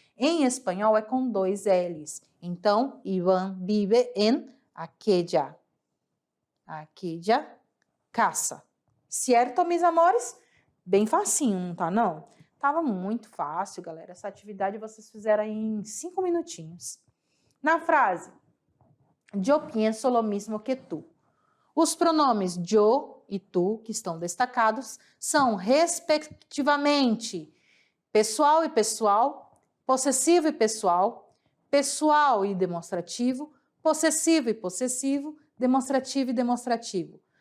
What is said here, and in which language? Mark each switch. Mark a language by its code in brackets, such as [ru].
[pt] Em espanhol é com 2 L's. Então, [es] Iván vive en aquella [pt] caça. Certo, meus amores? Bem facinho, não tá não? Tava muito fácil, galera. Essa atividade vocês fizeram em 5 minutinhos. Na frase, [es] yo pienso lo mismo que tú. [pt] Os pronomes yo e tu, que estão destacados, são, respectivamente, pessoal e pessoal, possessivo e pessoal, pessoal e demonstrativo, possessivo e possessivo, demonstrativo e demonstrativo.